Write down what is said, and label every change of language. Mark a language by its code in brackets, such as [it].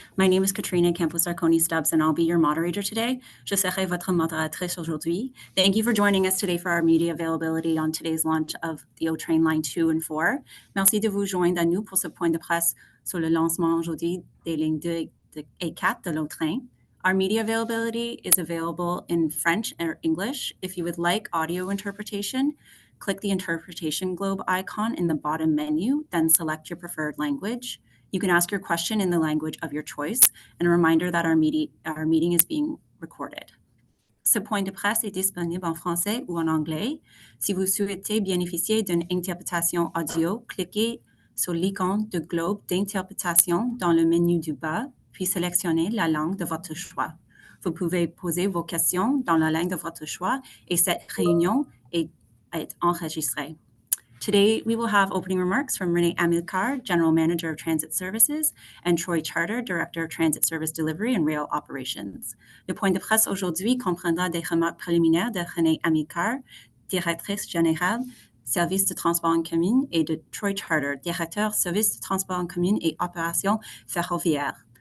[en] My name is Katrina Campos-Arconi-Stubbs and I'll be your moderator today. [fr] Je serai votre modératrice aujourd'hui. [en] Thank you for joining us today for our media availability on today's launch of the O-Train Line 2 and 4. [fr] Merci de vous joindre à nous pour ce point de presse sur le lancement aujourd'hui des lignes 2 et 4 de l'O-Train. [en] Our media availability is available in French or English. If you would like audio interpretation, click the interpretation globe icon in the bottom menu, then select your preferred language. You can ask your question in the language of your choice, and a reminder that our meeting is being recorded. [fr] Ce point de presse est disponible en français ou en anglais. Si vous souhaitez bénéficier d'une interprétation audio, cliquez sur l'icône de globe d'interprétation dans le menu du bas, puis sélectionnez la langue de votre choix. Vous pouvez poser vos questions dans la langue de votre choix et cette réunion est enregistrée. [en] Today, we will have opening remarks from Renee Amilcar, General Manager of Transit Services, and Troy Charter, Director of Transit Service Delivery and Rail Operations. [fr] Le point de presse aujourd'hui comprendra des remarques préliminaires de Renee Amilcar, Directrice générale, Service de transport en commun, et de Troy Charter, Directeur Service de transport en commun et opérations ferroviaires.